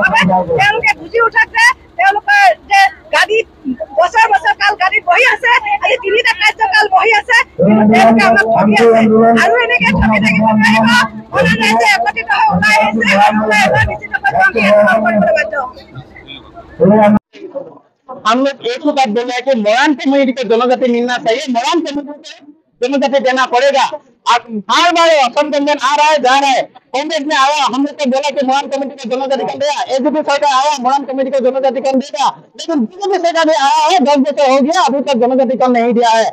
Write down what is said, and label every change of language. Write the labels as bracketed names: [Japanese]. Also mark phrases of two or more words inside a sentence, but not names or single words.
[Assamese] তেওঁলোকে বুজি উঠক যে তেওঁলোকৰ যে গাড়ীত বছৰ বছৰ কাল গাড়ীত বহি আছে, আজি 3টা কাৰ্যকাল বহি আছে, কিন্তু তেওঁলোকে আমাক ঠগি আছে আৰু এনেকে ঠগি থাকিব নোৱাৰিব। মৰাণ ৰাইজে একত্ৰিত হৈ ওলাই আহিছে আৰু ওলাই এবাৰ নিশ্চিতভাৱে আমি আন্দোলন কৰিবলৈ বাধ্য হ'ম। [Hindi] हम लोग एक ही बात बोल रहे हैं कि मोरान कम्युनिटी को जनजाति मिलना चाहिए, मोरान कम्युनिटी को जनजाति देना पड़ेगा। अब हर बार असम गठबंधन आ रहा है जा रहा है, कांग्रेस में आया हम लोग को बोला कि मोरान कम्युनिटी को जनजाति कर देगा, एबीपी सरकार आया मोरान कम्युनिटी को जनजाति कर देगा, लेकिन बीजेपी सरकार भी आया है 10 बजे हो गया अभी तक जनजाति कर नहीं दिया है।